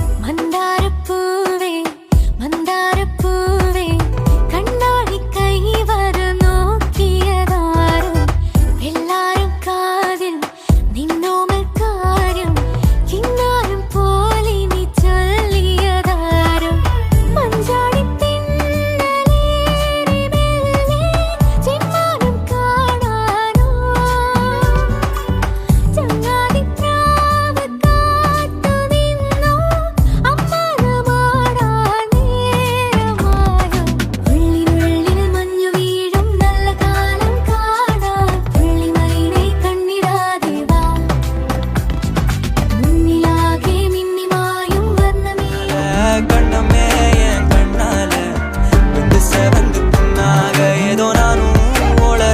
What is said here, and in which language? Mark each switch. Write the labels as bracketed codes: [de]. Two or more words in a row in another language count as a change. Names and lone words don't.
[ta] மந்தாரப்பூவே மந்தாரப்பூவே கண்ணாடி கை வர [ml] നോക്കിയതാരും എല്ലാരും കാതിൽ നിന്നോമൽ കാര്യം കിന്നാരം പോലെ നീ ചൊല്ലിയതാരും മഞ്ചാടി തിന്നലേറി മെല്ലെ ചെമ്മാനം കാണാനോ ചങ്ങാതി പ്രാവ് കാത്തു നിന്നോ അമ്മാനമാടാൻ നേരമായോ ഉള്ളിനുള്ളിൽ മഞ്ഞു വീഴും നല്ല കാലം കാണാൻ വെള്ളിമയിലെ കണ്ണിടാതെ വാ മുന്നിലാകെ മിന്നിമായും വർണ്ണമേ [ta] கண்ணமே என் கண்ணால வந்து செவந்து புண்ணாக ஏதோ நானும் ஒளர